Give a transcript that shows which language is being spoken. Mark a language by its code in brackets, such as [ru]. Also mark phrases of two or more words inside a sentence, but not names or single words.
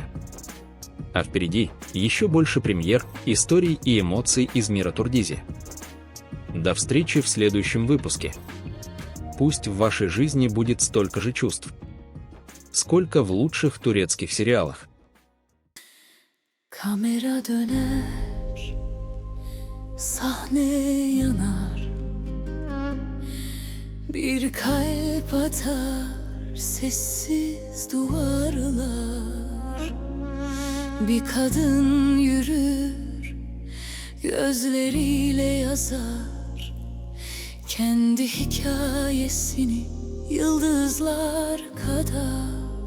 [ru] А впереди еще больше премьер, историй и эмоций из мира Турдизи. До встречи в следующем выпуске. Пусть в вашей жизни будет столько же чувств, сколько в лучших турецких сериалах. [tr] Kamera döner, sahne yanar, bir kalp atar, sessiz duvarlar. Bir kadın yürür, gözleriyle yazar kendi hikayesini yıldızlar kadar.